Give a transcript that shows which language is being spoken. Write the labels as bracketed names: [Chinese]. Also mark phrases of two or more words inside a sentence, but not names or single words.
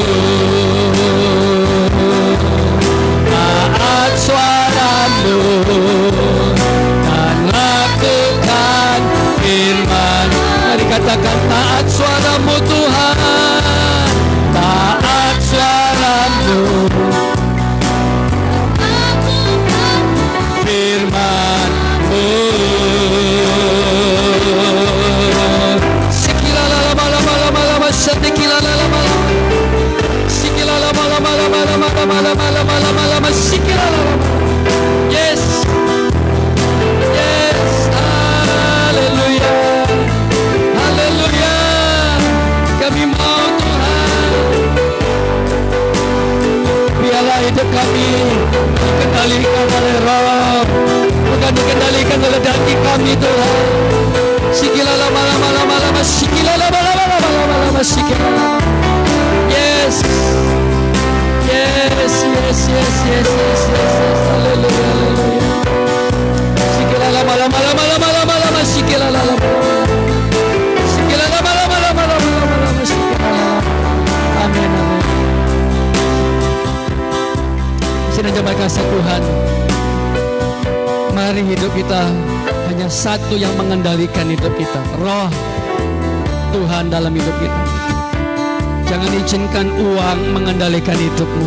[Indonesian] Taat suara-Mu dan lakukan firman. Mari katakan, taat suara-Mu Tuhan, taat suara-Mu. Firman-Mu. Sikilala-lama-lama-lama-lama, sikilala-lama-lama, sikilala-lama-lama-lama-lama-lama-lama, sikilala-lama. [English] Yes, yes, [Indonesian] haleluya, haleluya. Kami mau Tuhan, biarlah hidup kami dikendalikan oleh Roh, bukan dikendalikan oleh daging kami Tuhan. Sikilala-lama-lama-lama, sikilala-lama-lama-lama, sikilala. [English] Yes, yes, yes, yes, yes, yes, yes, [Indonesian] haleluya, haleluya. Sikilala-lama-lama-lama-lama-lama, sikilala-lama, sikilala-lama-lama-lama-lama, sikilala. Amin, amin. Sedang jemaat kasih Tuhan, mari hidup kita hanya satu yang mengendalikan hidup kita, Roh Tuhan dalam hidup kita. Jangan izinkan uang mengendalikan hidupmu.